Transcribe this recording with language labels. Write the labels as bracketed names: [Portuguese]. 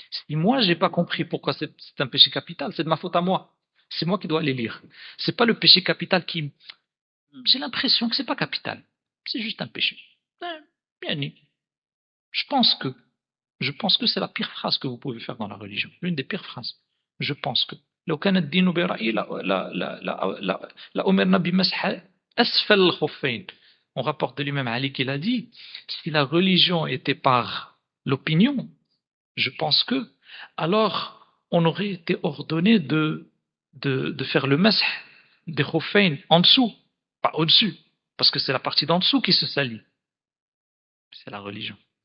[French] Si moi j'ai pas compris pourquoi c'est un péché capital, c'est de ma faute à moi. C'est moi qui dois aller lire. C'est pas le péché capital qui j'ai l'impression que c'est pas capital. C'est juste un péché. Yani, je pense que, je pense que c'est la pire phrase que vous pouvez faire dans la religion. L'une des pires phrases. Je pense que. [Arabic] لو كان الدين برأيي لأمرنا بمسح أسفل الخفين. [French] On rapporte de l'imam Ali qu'il a dit, si la religion était par l'opinion, je pense que, alors on aurait été ordonné de faire le mash des khuffayn en dessous, pas au-dessus, parce que c'est la partie d'en dessous qui se salit. C'est la religion.